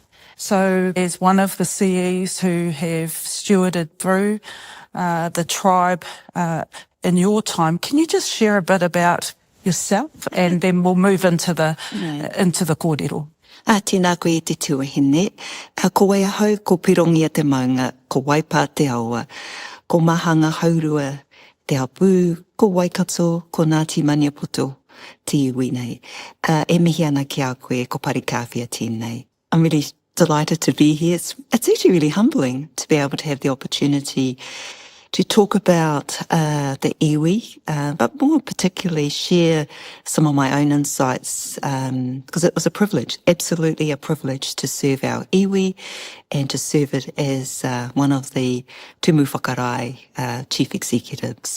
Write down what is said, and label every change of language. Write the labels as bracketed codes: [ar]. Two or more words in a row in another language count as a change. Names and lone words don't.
[en] So as one of the CEs who have stewarded through the tribe in your time, can you just share a bit about yourself and then we'll move into the kōrero. [mi] Tēnā koe e te tuahine. Ko wai ahau, ko pirongia te maunga, ko waipā te aua, ko mahanga haurua te apu, ko waikato, ko Ngāti Maniapoto, te iwi nei. E mihi ana ki a koe, ko Parekawhia tēnei. [en] I'm really delighted to be here. It's actually really humbling to be able to have the opportunity to talk about the iwi, but more particularly share some of my own insights, because it was a privilege, absolutely a privilege to serve our iwi and to serve it as one of the Tumu Whakarai chief executives.